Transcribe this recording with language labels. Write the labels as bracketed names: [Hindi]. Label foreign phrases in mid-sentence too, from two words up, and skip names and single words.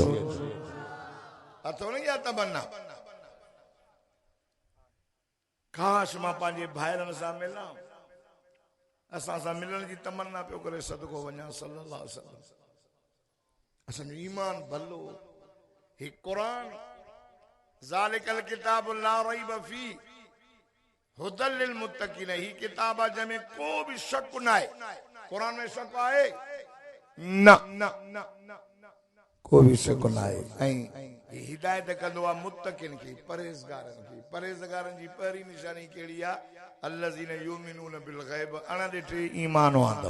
[Sindhi] अथव न या तमन्ना? काश मां पंहिंजे भाइरनि सां मिलां, असां सां मिलण जी तमन्ना पियो करे सदको वञा [Arabic] صلى الله عليه وسلم. [Sindhi] असांजो ईमान भलो, ही क़ुरान [Arabic] ذلك الكتاب لا ريب فيه هدى للمتقين, [Sindhi] ही किताब आहे जंहिंमें को बि शक न आहे। क़ुरान में शक आहे न, को बि शक न आहे। ऐं हिदायत कंदो आहे मुत्तकीन खे, परहेज़गारनि खे। परहेज़गारनि जी पहिरीं निशानी कहिड़ी आहे? [Arabic] الذين يؤمنون بالغيب, [Sindhi] अण ॾिठे ईमान आंदो।